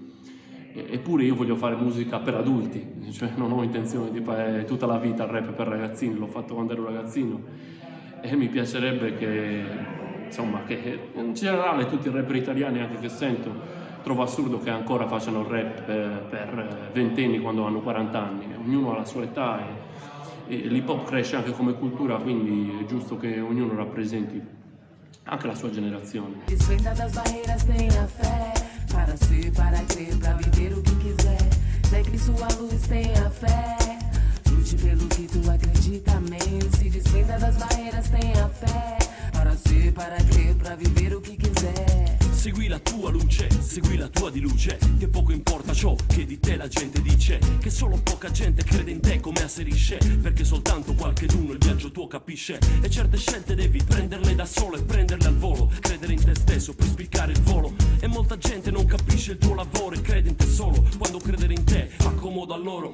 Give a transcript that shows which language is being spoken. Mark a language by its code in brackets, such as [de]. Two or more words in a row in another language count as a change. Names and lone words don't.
[it] Eppure io voglio fare musica per adulti, cioè non ho intenzione di fare tutta la vita il rap per ragazzini, l'ho fatto quando ero ragazzino e mi piacerebbe che, insomma, che in generale tutti i rapper italiani, anche che sento, trovo assurdo che ancora facciano il rap per ventenni quando hanno 40 anni, ognuno ha la sua età e l' [en] hip hop [it] cresce anche come cultura, quindi è giusto che ognuno rappresenti anche la sua generazione. [pt] Desvenda das barreiras, tenha fé. Para ser, para crer, pra viver o que quiser. Segre sua luz, tenha fé. Lute pelo que tu acredita, amém. Se desprenda das barreiras, tenha fé. Para ser, para crer, pra viver o que quiser. [it] Segui la tua luce, segui la tua di luce, che poco importa ciò che di te la gente dice, che solo poca gente crede in te come asserisce, perché soltanto qualcheduno il viaggio tuo capisce, e certe scelte devi prenderle da solo e prenderle al volo, credere in te stesso per spiccare il volo, e molta gente non capisce il tuo lavoro e crede in te solo, quando credere in te fa comodo a loro.